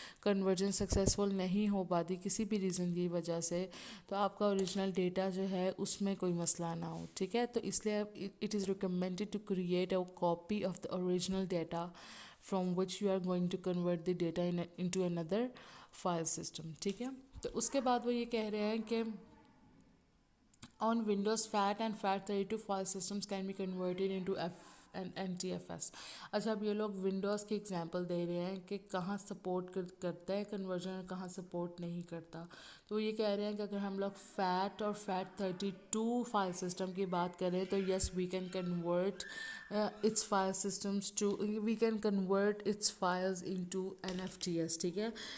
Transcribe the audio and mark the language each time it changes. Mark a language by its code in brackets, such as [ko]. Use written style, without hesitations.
[ur] Conversion successful نہیں ہو پاتی کسی بھی ریزن کی وجہ سے, تو آپ کا اوریجنل ڈیٹا جو ہے اس میں کوئی مسئلہ نہ ہو, ٹھیک ہے. تو اس لیے [en] it is recommended to create a copy of the original data from which you are going to convert the data into another file system, [ur] ٹھیک ہے. تو اس کے بعد وہ یہ کہہ رہے ہیں کہ [en] on Windows FAT and FAT32 file systems can be converted into NTFS. [ur] اچھا, اب یہ لوگ ونڈوز کی ایگزامپل دے رہے ہیں کہ کہاں سپورٹ کرتا ہے کنورژن اور کہاں سپورٹ نہیں کرتا. تو یہ کہہ رہے ہیں کہ اگر ہم لوگ فیٹ اور FAT32 فائل سسٹم کی بات کریں تو [en] yes we can convert its file systems to we can convert its files into NFTs, [ur] ٹھیک ہے.